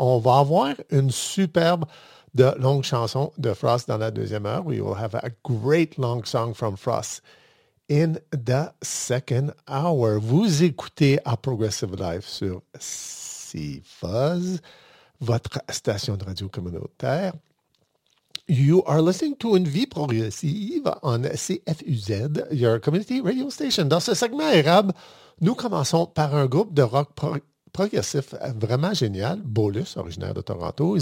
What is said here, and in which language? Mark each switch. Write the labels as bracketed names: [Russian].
[French] On va avoir une superbe de longue chanson de Frost dans la deuxième heure. [English] We will have a great long song from Frost in the second hour. [French] Vous écoutez A Progressive Life sur CFuzz, votre station de radio communautaire. [English] You are listening to Une Vie Progressive on CFUZ, your community radio station. [French] Dans ce segment érable, nous commençons par un groupe de rock progressif vraiment génial, Bolus, originaire de Toronto.